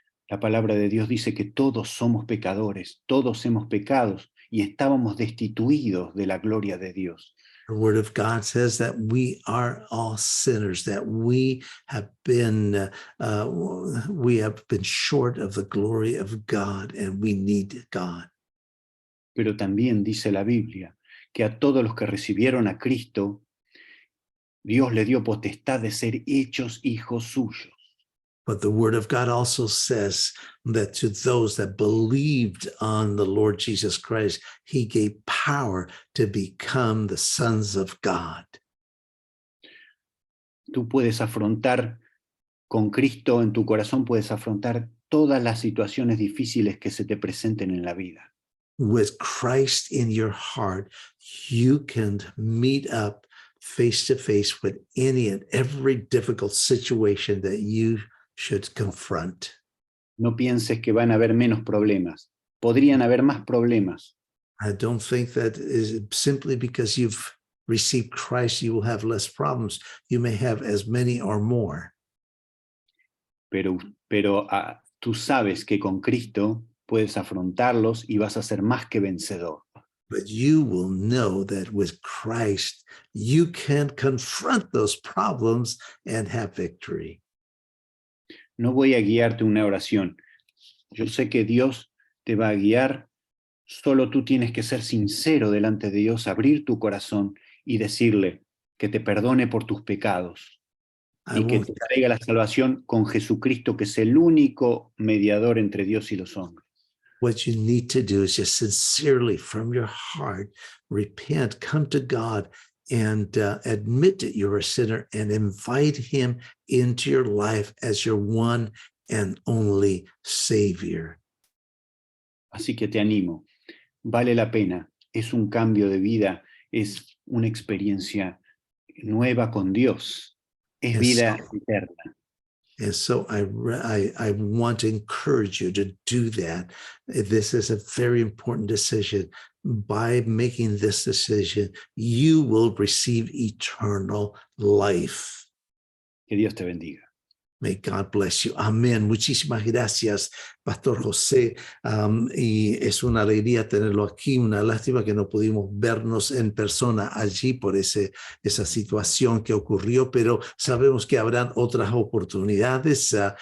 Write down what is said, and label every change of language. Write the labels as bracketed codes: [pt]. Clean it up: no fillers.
[es] La palabra de Dios dice que todos somos pecadores, todos hemos pecado y estábamos destituidos de la gloria de Dios. [en] The word of God says that we are all sinners, that we have been short of the glory of God, and we need God. [es] Pero también dice la Biblia que a todos los que recibieron a Cristo, Dios le dio potestad de ser hechos hijos suyos. [en] But the word of God also says that to those that believed on the Lord Jesus Christ, he gave power to become the sons of God. [es] Tú puedes afrontar con Cristo en tu corazón, puedes afrontar todas las situaciones difíciles que se te presenten en la vida. [en] With Christ in your heart, you can meet up face to face with any and every difficult situation that you should confront. [es] No pienses que van a haber menos problemas. Podrían haber más problemas. [en] I don't think that is simply because you've received Christ, you will have less problems. You may have as many or more. [es] Pero tú sabes que con Cristo puedes afrontarlos y vas a ser más que vencedor. [en] But you will know that with Christ, you can confront those problems and have victory. [es] No voy a guiarte una oración. Yo sé que Dios te va a guiar. Solo tú tienes que ser sincero delante de Dios, abrir tu corazón y decirle que te perdone por tus pecados y que te traiga la salvación con Jesucristo, que es el único mediador entre Dios y los hombres. [en] What you need to do is just sincerely from your heart, repent, come to God, and admit that you're a sinner and invite him into your life as your one and only Savior. [es] Así que te animo, vale la pena, es un cambio de vida, es una experiencia nueva con Dios, es vida eterna. [en] And so I want to encourage you to do that. This is a very important decision. By making this decision, you will receive eternal life. [es] Que Dios te bendiga. [en] May God bless you. Amén. [es] Muchísimas gracias, Pastor José. Y es una alegría tenerlo aquí. Una lástima que no pudimos vernos en persona allí por esa situación que ocurrió, pero sabemos que habrán otras oportunidades.